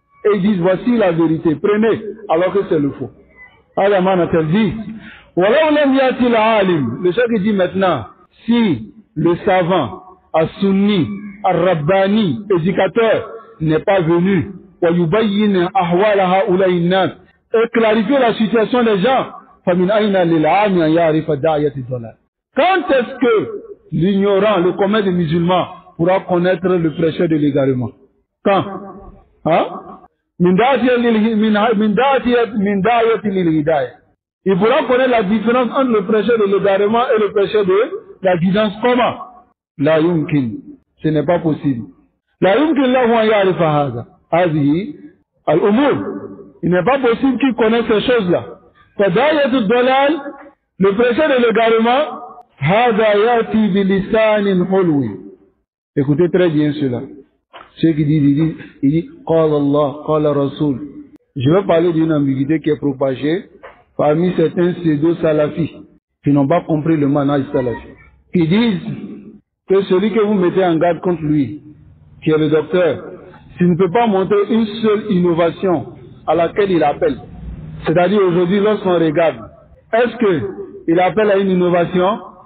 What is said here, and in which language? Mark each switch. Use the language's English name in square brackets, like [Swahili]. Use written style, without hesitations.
[French] Et ils disent, voici la vérité, prenez, alors que c'est le faux. Alors, a-t-elle dit, le cheikh dit maintenant, si le savant, as-sunni, ar-rabbani, éducateur, n'est pas venu, [Arabic] ويبين أحوال هؤلاء الناس [French] et clarifier la situation des gens. [Arabic] فمن أين للعام أن يعرف داعية الضلال. [French] Quand est-ce que l'ignorant, le commun des musulmans pourra connaître le prêcheur de l'égarement? Quand? Hein? [Arabic] من داعية للهداية. [French] Il pourra connaître la différence entre le prêcheur de l'égarement et le prêcheur de la guidance. Comment? [Arabic] لا يمكن. [French] Ce n'est pas possible. [Arabic] لا يمكن له أن يعرف هذه الأمور. [French] Il n'est pas possible qu'il connaisse ces choses-là. [Arabic] فداعية الضلال, [French] le prêcheur de l'égarement, [Arabic] هذا يأتي بلسان حلو. [French] Écoutez très bien cela. Ceux qui disent, il dit, [Arabic] قال الله, قال رسول. [French] Je vais parler d'une ambiguïté qui est propagée parmi certains pseudo-salafis qui n'ont pas compris le manhaj salafi. Qui disent que celui que vous mettez en garde contre lui, qui est le docteur, s'il ne peut pas montrer une seule innovation à laquelle il appelle, c'est-à-dire aujourd'hui lorsqu'on regarde, est-ce qu'il appelle à une innovation?